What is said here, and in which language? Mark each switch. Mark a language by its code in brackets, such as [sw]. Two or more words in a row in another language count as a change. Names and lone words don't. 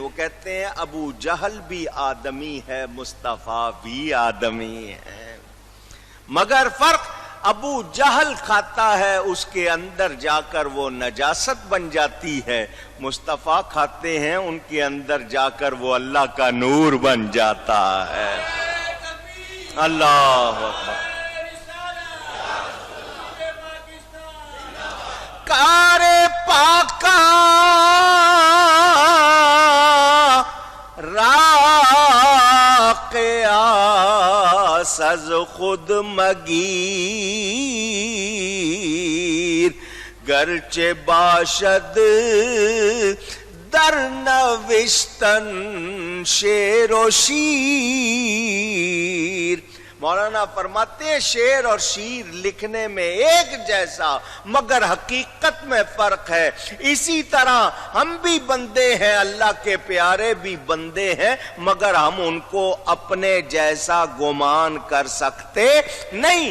[ur] وہ کہتے ہیں ابو جہل بھی آدمی ہے، مصطفیٰ بھی آدمی ہے، مگر فرق ابو جہل کھاتا ہے، اس کے اندر جا کر وہ نجاست بن جاتی ہے، مصطفیٰ کھاتے ہیں، ان کے اندر جا کر وہ اللہ کا نور بن جاتا ہے۔ [ar] اللہ اکبر۔ [fa] کار پاکا از خود مگیر، گرچه باشد در نوشتن شعر و شیر۔ [ur] مولانا فرماتے ہیں شعر اور شیر لکھنے میں ایک جیسا، مگر حقیقت میں فرق ہے۔ اسی طرح ہم بھی بندے ہیں، اللہ کے پیارے بھی بندے ہیں، مگر ہم ان کو اپنے جیسا گمان کر سکتے نہیں۔